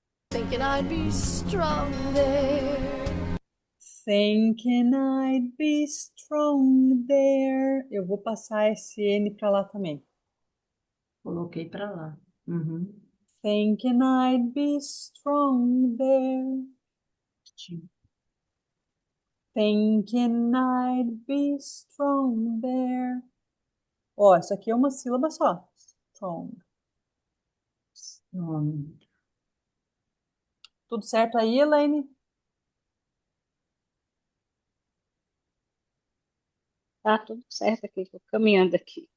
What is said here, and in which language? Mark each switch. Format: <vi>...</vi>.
<en>Thinking I'd be strong there. Thinking I'd be strong there.</en> <pt>Eu vou passar esse N para lá também. Coloquei para lá. Uhum.</pt> <en>Thinking I'd be strong there. Thinking I'd be strong there.</en> <pt>Ó, isso aqui é uma sílaba só.</pt> <en>Strong. Home.</en> <pt>Tudo certo aí, Elaine? Tá tudo certo aqui, tô caminhando aqui.</pt>